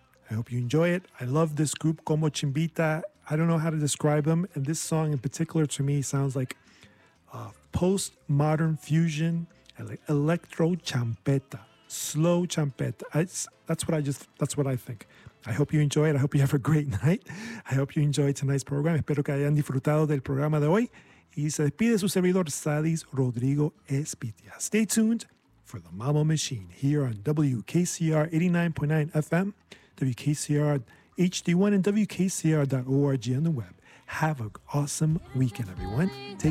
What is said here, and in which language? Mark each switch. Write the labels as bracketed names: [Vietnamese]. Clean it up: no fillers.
[English] I hope you enjoy it. I love this group, Combo Chimbita. I don't know how to describe them. And this song in particular to me sounds like post-modern fusion, electro champeta, slow champeta. That's what I think. I hope you enjoy it. I hope you have a great night. I hope you enjoy tonight's program. [Spanish] Espero que hayan disfrutado del programa de hoy. Y se despide su servidor, Sadis Rodrigo Espitia. [English] Stay tuned for the Mambo Machine here on WKCR 89.9 FM, WKCR HD1, and WKCR.org on the web. Have an awesome weekend, everyone. Take care.